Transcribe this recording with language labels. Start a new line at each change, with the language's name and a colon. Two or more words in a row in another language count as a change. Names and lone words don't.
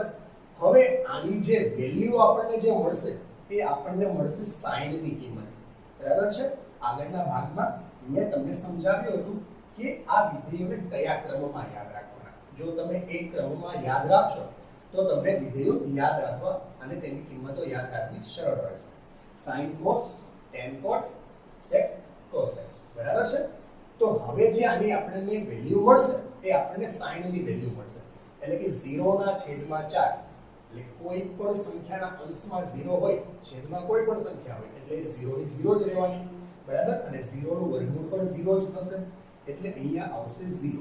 Gujarati: હવે આની જે વેલ્યુ આપણને જે મળશે તે આપણને મળશે sin ની કિંમત. બરાબર છે? આગળના ભાગમાં મેં તમને સમજાવ્યું હતું કે આ વિધેયોને કયા ક્રમમાં યાદ રાખવાના. જો તમે એક ક્રમમાં યાદ રાખશો તો તમને વિધેયો યાદ રાખવા અને તેની કિંમતો યાદ રાખવી સરળ રહેશે.
English: sin cos, tan cot, sec cosec.
Gujarati: બરાબર છે? તો હવે જે આની આપણને વેલ્યુ મળશે તે આપણને sin ની વેલ્યુ મળશે. એટલે કે 0/4, એટલે કોઈ પણ સંખ્યાના અંશમાં 0 હોય, છેદમાં કોઈ પણ સંખ્યા હોય એટલે 0 ની 0 જ રહેવાની. બરાબર? અને 0 નું વર્ગમૂળ પણ 0 જ થશે. એટલે અહીંયા આવશે 0.